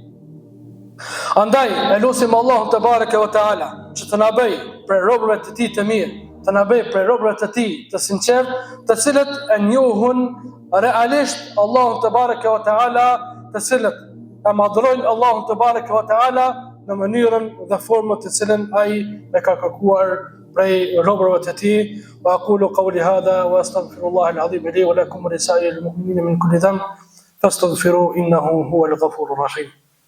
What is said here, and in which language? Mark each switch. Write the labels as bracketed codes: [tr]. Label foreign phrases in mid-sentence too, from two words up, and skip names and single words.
[sq] Andaj e lutim Allahun [ar] تبارك وتعالى [sq] që të na bëj prej robërve të tij të mirë, të na bëj prej robërve të tij të sinqert, të cilët e njohun realisht Allahun [ar] تبارك وتعالى, [sq] të cilët e madhrojnë Allahun [ar] تبارك وتعالى [sq] në mënyrën dhe formën të cilën ai e ka kërkuar prej robërve të tij. [ar] وأقول قولي هذا وأستغفر الله العظيم لي ولكم ولسائر المؤمنين من كل ذنب فاستغفروه إنه هو الغفور الرحيم.